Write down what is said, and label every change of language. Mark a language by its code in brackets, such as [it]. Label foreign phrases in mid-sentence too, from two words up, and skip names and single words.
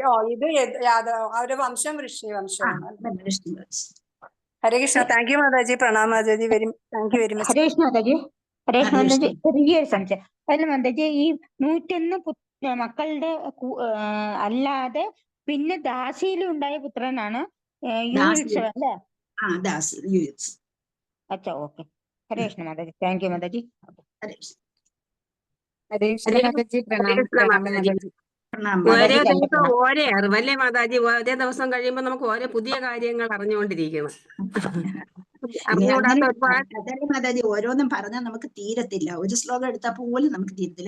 [ml] ഇത് അവരുടെ വംശം വൃഷ്ണിവംശമാണ്. ഹരേ കൃഷ്ണ. [en] thank you [ml] മാതാജി. പ്രണാം മാതാജി. [en] thank you very much. [ml] ഹരേ കൃഷ്ണ മാതാജി. ഹരേ കൃഷ്ണ മാതാജി. ചെറിയൊരു സംശയം. അതിൽ മാതാജി ഈ 101 മക്കളുടെ അല്ലാതെ പിന്നെ ദാസിയിലുണ്ടായ പുത്രനാണ് യുയുത്സവ അല്ലേ? [hi] अच्छा ओके। हरे कृष्ण माताजी, [en] thank you [hi] माताजी। [ml] ഹരേ കൃഷ്ണ. ഹരേ കൃഷ്ണ ഹരേ മാതാജി, ഹരേ കൃഷ്ണ പ്രണാമം മാതാജി. മാതാജി. പ്രണാം ഓരോ മാതാജി മാതാജി. ദിവസം കണ്ടിട്ടുണ്ട്. ഓരോ അറിവല്ലേ മാതാജി? ഓരോ ദിവസം കഴിയുമ്പോൾ നമുക്ക് ഓരോ പുതിയ കാര്യങ്ങൾ അറിഞ്ഞുകൊണ്ടിരിക്കണം. അറിഞ്ഞുകൂടാത്ത അങ്ങനെ ഒരുപാട് അതല്ലേ മാതാജി, ഓരോന്നും പറഞ്ഞാൽ നമുക്ക് തീരത്തില്ല. ഒരു ശ്ലോകം എടുത്താൽ പോലും നമുക്ക് തീരത്തില്ല.